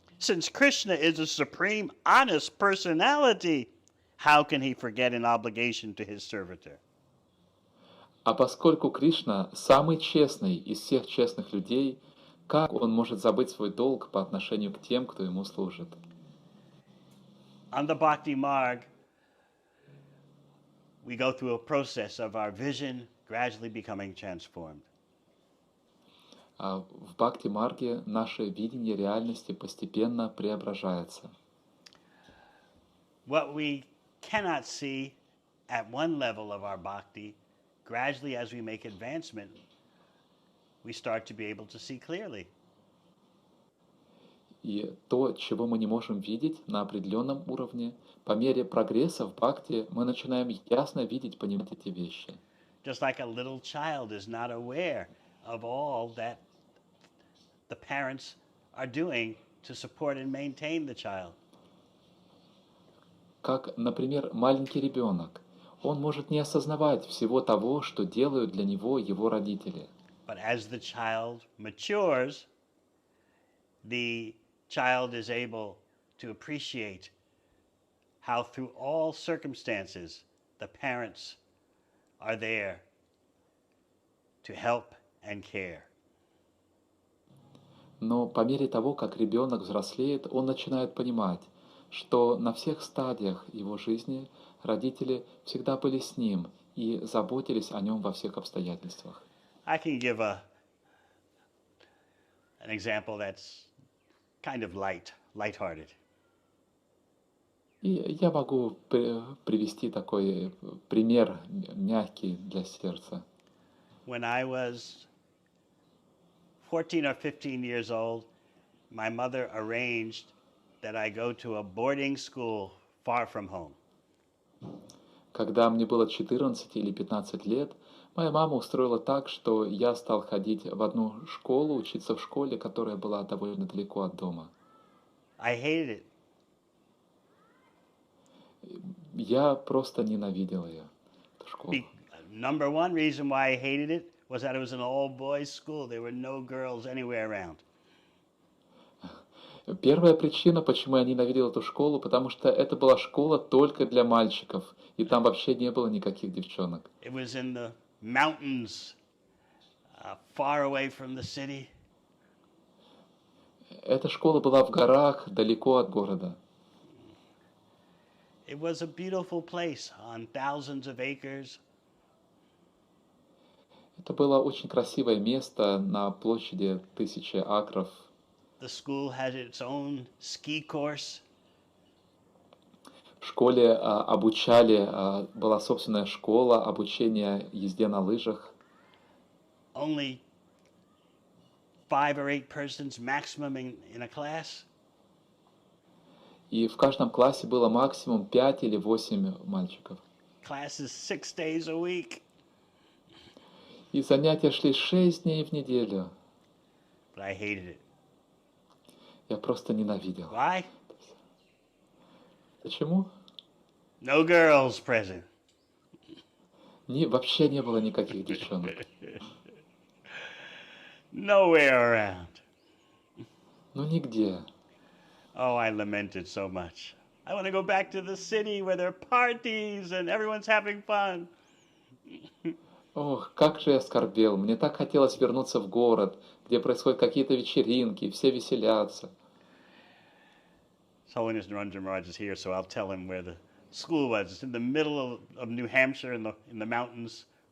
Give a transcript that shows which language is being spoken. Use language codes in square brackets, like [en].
[en] Since Krishna is a supreme honest personality, how can he forget an obligation to his servitor? [ru] А поскольку Кришна самый честный из всех честных людей, как он может забыть свой долг по отношению к тем, кто ему служит? [en] On the Bhakti Marg, we go through a process of our vision gradually becoming transformed. [ru] В Бхакти-марге наше видение реальности постепенно преображается. [en] What we cannot see at one level of our bhakti, gradually as we make advancement, we start to be able to see clearly. [ru] И то, чего мы не можем видеть на определенном уровне, по мере прогресса в бхакти мы начинаем ясно видеть, понимать эти вещи. [en] Just like a little child is not aware of all that the parents are doing to support and maintain the child. [ru] Как, например, маленький ребенок. Он может не осознавать всего того, что делают для него его родители. [en] But as the child matures, the child is able to appreciate how through all circumstances the parents are there to help and care. [ru] Но по мере того, как ребенок взрослеет, он начинает понимать, что на всех стадиях его жизни родители всегда были с ним и заботились о нем во всех обстоятельствах. [en] I can give an example that's kind of lighthearted. [ru] И я могу привести такой пример мягкий для сердца. [en] When I was 14 or 15 years old, my mother arranged that I go to a boarding school far from home. [ru] Когда мне было 14 или 15 лет, моя мама устроила так, что я стал ходить в одну школу, учиться в школе, которая была довольно далеко от дома. [en] I hated it. [ru] Я просто ненавидел ее, эту школу. [en] Number one reason why I hated it was that it was an all-boys school. There were no girls anywhere around. [ru] Первая причина, почему я ненавидел эту школу, потому что это была школа только для мальчиков, и там вообще не было никаких девчонок. [en] It was in the mountains, far away from the city. [ru] Эта школа была в горах, далеко от города. [en] It was a beautiful place on thousands of acres. [ru] Это было очень красивое место на площади 1000 акров. [en] The school had its own ski course. [ru] В школе обучали, была собственная школа обучения езде на лыжах. [en] Only 5 or 8 persons maximum in a class. [ru] И в каждом классе было максимум 5 или 8 мальчиков. [en] Classes 6 days a week. [ru] И занятия шли 6 дней в неделю. [en] But I hated it. [ru] Я просто ненавидел. [en] Why? [ru] Почему? [en] No girls present. [ru] Вообще не было никаких девчонок. [en] Nowhere around. [ru] Ну нигде. [en] Oh, I lamented so much. I want to go back to the city where there are parties and everyone's having fun. [ru] Ох, как же я скорбел. Мне так хотелось вернуться в город, где происходят какие-то вечеринки, все веселятся. [en] His Holiness Naranjan Maharaj is here, so I'll tell him where the school was. It's in the middle of New Hampshire in the mountains,